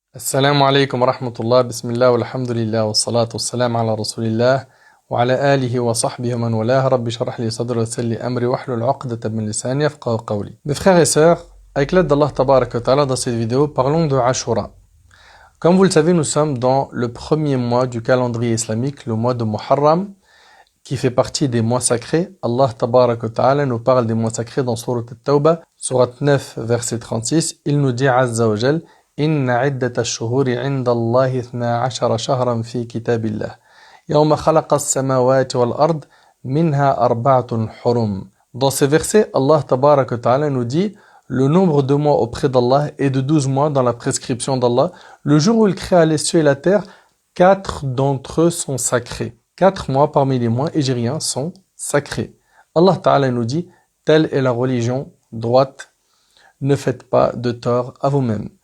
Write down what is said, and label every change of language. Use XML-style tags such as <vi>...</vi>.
<ar>السلام عليكم ورحمة الله بسم الله والحمد لله والصلاة والسلام على رسول الله وعلى آله وصحبه ومن والاه رب اشرح لي صدري ويسر لي أمري واحلل عقدة من لساني يفقهوا قولي.</ar> <fr>Mes frères et sœurs, avec l'aide d'Allah Tabaraka wa Ta'ala dans cette vidéo, parlons de Ashura. Comme vous le savez, nous sommes dans le premier mois du calendrier islamique, le mois de Muharram, qui fait partie des mois sacrés. Allah Tabaraka wa Ta'ala nous parle des mois sacrés dans Surat At-Tawbah, Surat 9, verset 36. Il nous dit</fr> <ar>Azza wa Jal إن عدة الشهور عند الله 12 شهرا في كتاب الله يوم خلق السماوات والأرض منها أربعة حرم.</ar> <fr>Dans ces versets, Allah Tabarak wa Ta'ala nous dit le nombre de mois auprès d'Allah est de 12 mois dans la prescription d'Allah. Le jour où il créa les cieux et la terre, 4 d'entre eux sont sacrés. 4 mois parmi les mois hégériens sont sacrés. Allah Ta'ala nous dit telle est la religion droite, ne faites pas de tort à vous-mêmes.</fr>